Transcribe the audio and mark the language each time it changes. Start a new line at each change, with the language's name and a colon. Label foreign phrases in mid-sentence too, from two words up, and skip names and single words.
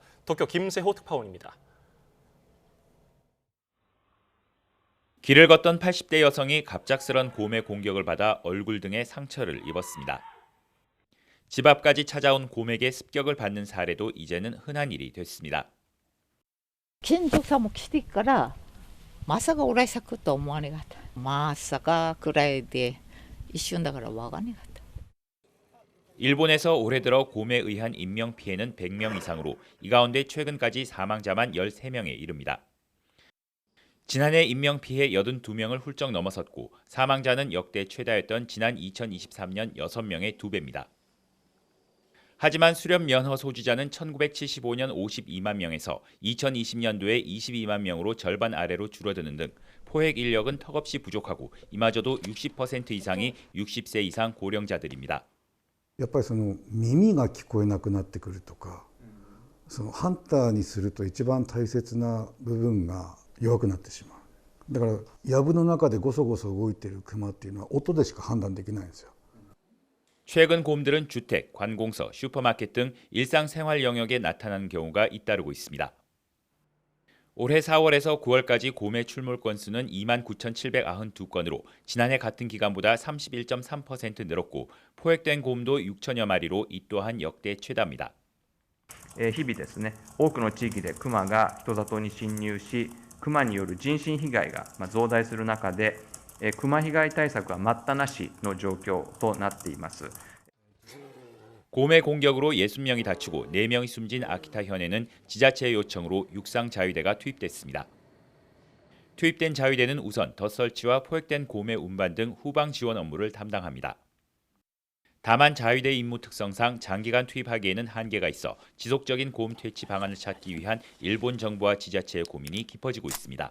Korean: 도쿄 김세호 특파원입니다. 길을 걷던 80대 여성이 갑작스런 곰의 공격을 받아 얼굴 등에 상처를 입었습니다. 집 앞까지 찾아온 곰에게 습격을 받는 사례도 이제는 흔한 일이 됐습니다.
Japanese: 近所さんも来てからまさか俺咲くと思わなかった。まさかくらいで一瞬だからわかんなかった。
Korean: 일본에서 올해 들어 곰에 의한 인명 피해는 100명 이상으로 이 가운데 최근까지 사망자만 13명에 이릅니다. 지난해 인명 피해 82명을 훌쩍 넘어섰고 사망자는 역대 최다였던 지난 2023년 6명의 2배입니다. 하지만 수렵 면허 소지자는 1975년 52만 명에서 2020년도에 22만 명으로 절반 아래로 줄어드는 등 포획 인력은 턱없이 부족하고 이마저도 60% 이상이 60세 이상 고령자들입니다.
Japanese: やっぱりその耳が聞こえなくなってくるとか、そのハンターにすると一番大切な部分が弱くなってしまう。だから藪の中でゴソゴソ動いているクマっていうのは音でしか判断できないんですよ。
Korean: 최근 곰들은 주택, 관공서, 슈퍼마켓 등 일상생활 영역에 나타나는 경우가 잇따르고 있습니다. 올해 4월에서 9월까지 곰의 출몰 건수는 29,792건으로 지난해 같은 기간보다 31.3% 늘었고 포획된 곰도 6천여 마리로 이 또한 역대 최다입니다.
Japanese: 日々ですね、多くの地域でクマが人里に侵入し、クマによる人身被害が増大する中で、クマ被害対策は待ったなしの状況となっています。
Korean: 곰의 공격으로 60명이 다치고 4명이 숨진 아키타 현에는 지자체의 요청으로 육상 자위대가 투입됐습니다. 투입된 자위대는 우선 덫설치와 포획된 곰의 운반 등 후방 지원 업무를 담당합니다. 다만 자위대 임무 특성상 장기간 투입하기에는 한계가 있어 지속적인 곰 퇴치 방안을 찾기 위한 일본 정부와 지자체의 고민이 깊어지고 있습니다.